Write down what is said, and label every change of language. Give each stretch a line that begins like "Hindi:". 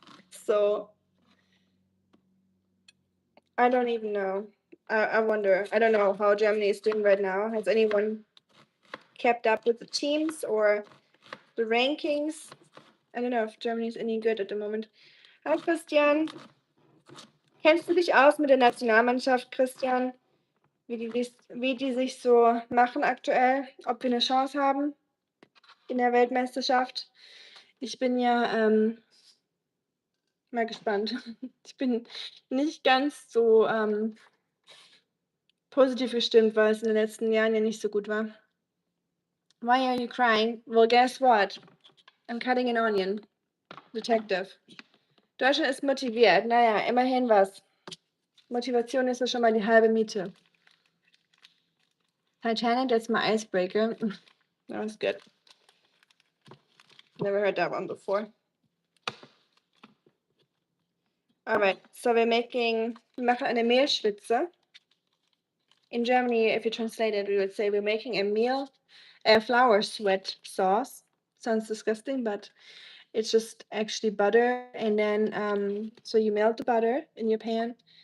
English: So I don't even know. I wonder. I don't know how Germany is doing right now. Has anyone kept up with the teams or the rankings? I don't know if Germany is any good at the moment. Hi Christian.
German: Kennst du dich aus mit der Nationalmannschaft, Christian? Wie die sich so machen aktuell? Ob wir eine Chance haben in der Weltmeisterschaft? Ich bin ja mal gespannt. Ich bin nicht ganz so positiv gestimmt, weil es in den letzten Jahren ja nicht so gut war.
English: Why are you crying? Well, guess what? I'm cutting an onion. Detective.
German: Deutschland ist motiviert. Naja, immerhin was. Motivation ist ja schon mal die halbe Miete.
English: Titanic, that's my icebreaker. That was good. Never heard that one before.
German: Alright, so wir machen eine Mehlschwitze.
English: In Germany, if you translate it, we would say we're making a flour sweat sauce. Sounds disgusting, but it's just actually butter. And then, so you melt the butter in your pan.